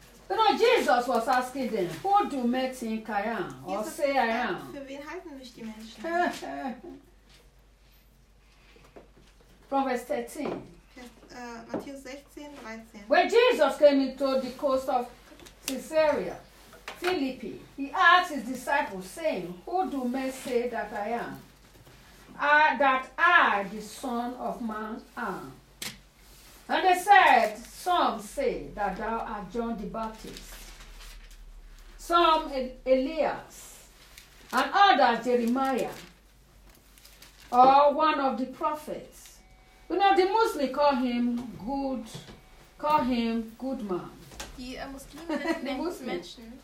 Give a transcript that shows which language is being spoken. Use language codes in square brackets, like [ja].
[en] You know, Jesus was asking them, who do men think I am? Or Jesus say I am? [de] Für wen halten mich die Menschen? [en] From verse 13. [de] Matthäus 16, 13. [en] When Jesus came into the coast of Caesarea, Philippi, he asked his disciples, saying, who do men say that I am? That I, the Son of Man, am. And they said, some say that thou art John the Baptist, some Elias, and others Jeremiah, or one of the prophets. You know, the Muslims call him good man. [de] Die Muslime nennen Menschen.